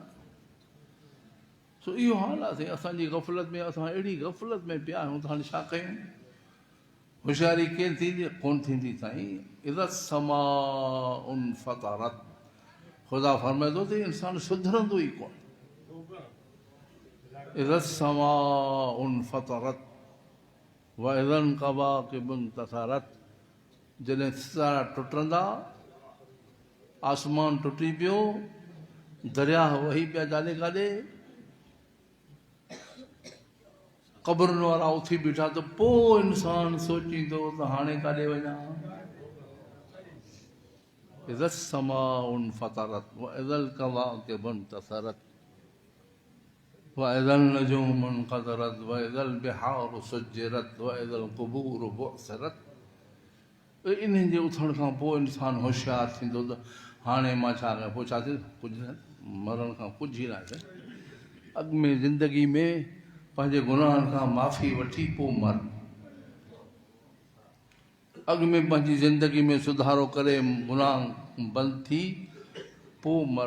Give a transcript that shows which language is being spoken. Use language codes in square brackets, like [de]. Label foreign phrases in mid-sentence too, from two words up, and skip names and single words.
[sd] सो इहो हाल आहे असांजी गफ़लत में, असां अहिड़ी गफ़लत में पिया आहियूं त हाणे छा कयूं। होशियारी कीअं थींदी, कोन थींदी साईं। [ar] إذا السماء انفطرت, [sd] ख़ुदा फरमाए थो त इंसानु सुधरंदो ई कोन। [ar] إذا السماء انفطرت و إذا الكواكب انتثرت, [sd] जॾहिं सितारा टुटंदा, आसमान टुटी पियो, दरिया वही पिया जाॾे काॾे, क़बरुनि वारा उथी बीठा, त पोइ इंसानु सोचींदो त हाणे काॾे वञा। [ar] إذا السماء انفطرت و إذا الكواكب انتثرت و إذا النجوم انكدرت و إذا البحار سجرت و إذا القبور بعثرت. [sd] इन्हनि जे उथण खां पोइ इंसानु होशियारु थींदो त हाणे मां छा कयां, पोइ छा थिए, कुझु न, मरण खां कुझु ई न आहे। अॻु में ज़िंदगी में पंहिंजे गुनाहनि खां माफ़ी वठी पोइ मर, अॻु में पंहिंजी ज़िंदगी में सुधारो करे गुनाह बंदि थी पोइ मर।